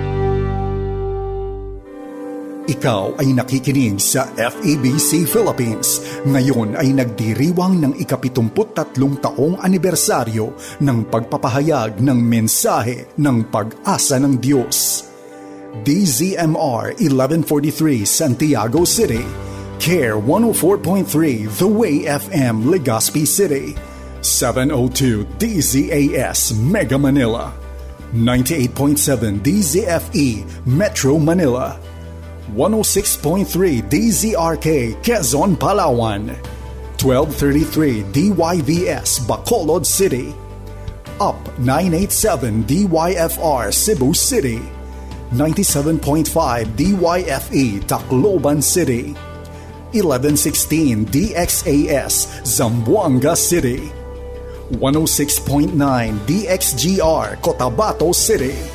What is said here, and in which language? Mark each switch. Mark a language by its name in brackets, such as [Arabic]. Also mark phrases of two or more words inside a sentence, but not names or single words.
[Filipino] Ikaw ay nakikinig sa FEBC Philippines. Ngayon ay nagdiriwang ng ika-73 taong anibersaryo ng pagpapahayag ng mensahe ng pag-asa ng Diyos. DZMR 1143 Santiago City, CARE 104.3 The Way FM Legazpi City, 702 DZAS Mega Manila, 98.7 DZFE Metro Manila, 106.3 DZRK Quezon, Palawan, 1233 DYVS Bacolod City, UP 987 DYFR Cebu City, 97.5 DYFE Tacloban City, 1116 DXAS Zamboanga City, 106.9 DXGR Cotabato City,